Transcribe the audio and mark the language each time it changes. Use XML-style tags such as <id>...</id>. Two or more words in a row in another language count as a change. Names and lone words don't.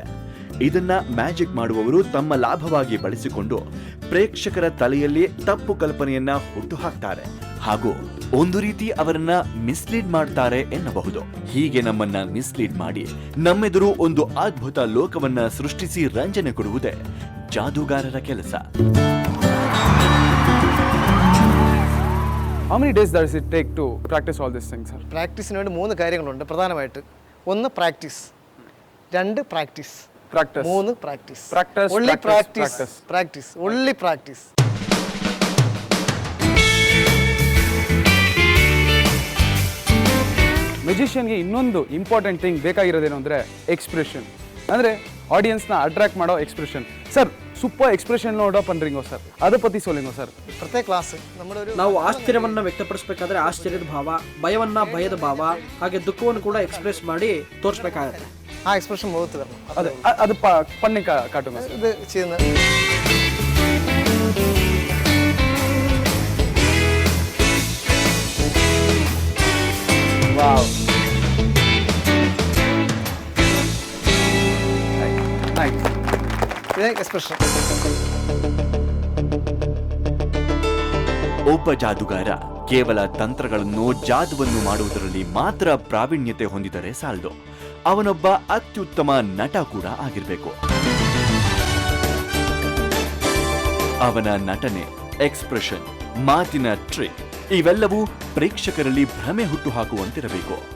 <kn>ಇದನ್ನ ಮ್ಯಾಜಿಕ್ ಮಾಡುವವರು ತಮ್ಮ ಲಾಭವಾಗಿ ಬಳಸಿಕೊಂಡು ಪ್ರೇಕ್ಷಕರ ತಲೆಯಲ್ಲಿ ತಪ್ಪು ಕಲ್ಪನೆಯನ್ನ ಹುಟ್ಟುಹಾಕ್ತಾರೆ ಹಾಗೂ ಒಂದು ರೀತಿ ಅವರನ್ನ ಮಿಸ್ಲೀಡ್ ಮಾಡ್ತಾರೆ ಎನ್ನಬಹುದು. ಹೀಗೆ ನಮ್ಮನ್ನ ಮಿಸ್ಲೀಡ್ ಮಾಡಿ ನಮ್ಮೆದುರು ಒಂದು ಅದ್ಭುತ ಲೋಕವನ್ನ ಸೃಷ್ಟಿಸಿ ರಂಜನೆ ಕೊಡುವುದೇ ಜಾದೂಗಾರರ ಕೆಲಸ.</kn> <en>How many days does it take to practice all these things, sir?</en> <ml>പ്രാക്ടീസിന് വേണ്ടി 3 കാര്യങ്ങളുണ്ട് പ്രധാനമായിട്ട്. 1 പ്രാക്ടീസ്, 2 പ്രാക്ടീസ്, 3 പ്രാക്ടീസ്.</ml> <en>Only practice.</en> <kn>ಮೆಜಿಷಿಯನ್ಗೆ ಇನ್ನೊಂದು</kn> <en>important thing</en> <kn>ಬೇಕಾಗಿರೋದೇನು ಅಂದರೆ ಎಕ್ಸ್ಪ್ರೆಷನ್, ಅಂದರೆ ಆಡಿಯನ್ಸ್ನ ಅಟ್ರಾಕ್ಟ್ ಮಾಡೋ ಎಕ್ಸ್ಪ್ರೆಷನ್.</kn> <ta>ಸರ್</ta> <en>super expression</en> <ta>நோடோ பண்றீங்களோ சார், அத பத்தி சொல்றீங்களோ சார்.</ta> <ml>പ്രത്യേക ക്ലാസ് നമ്മുടെ ഒരു</ml> <kn>ನಾವು ಆಶ್ಚರ್ಯವನ್ನ ವ್ಯಕ್ತಪಡಿಸಬೇಕಾದ್ರೆ ಆಶ್ಚರ್ಯದ ಭಾವ, ಭಯವನ್ನ ಭಯದ ಭಾವ, ಹಾಗೆ ದುಃಖವನ್ನು ಕೂಡ ಎಕ್ಸ್ಪ್ರೆಸ್ ಮಾಡಿ ತೋರಿಸ್ಬೇಕಾಗುತ್ತೆ.</kn> <ml>ആ എക്സ്പ്രഷൻ മുഖത്ത് വരണം.</ml> <ta>அது பண்ணி காட்டுங்க சார்.</ta> <ml>ഇത് ചെയ്യുന്ന</ml> <en>wow, nice.</en> <ml>ഇത് എക്സ്പ്രഷൻ.</ml> <kn>ಒಬ್ಬ ಜಾದುಗಾರ ಕೇವಲ ತಂತ್ರಗಳನ್ನು ಜಾದುವನ್ನು ಮಾಡುವುದರಲ್ಲಿ ಮಾತ್ರ ಪ್ರಾವೀಣ್ಯತೆ ಹೊಂದಿದರೆ ಸಾಲದು, ಅವನೊಬ್ಬ ಅತ್ಯುತ್ತಮ ನಟ ಕೂಡ ಆಗಿರಬೇಕು. ಅವನ ನಟನೆ, ಎಕ್ಸ್ಪ್ರೆಷನ್, ಮಾತಿನ ಟ್ರಿಕ್ ಇವೆಲ್ಲವೂ ಪ್ರೇಕ್ಷಕರಲ್ಲಿ ಭ್ರಮೆ ಹುಟ್ಟು ಹಾಕುವಂತಿರಬೇಕು.</kn>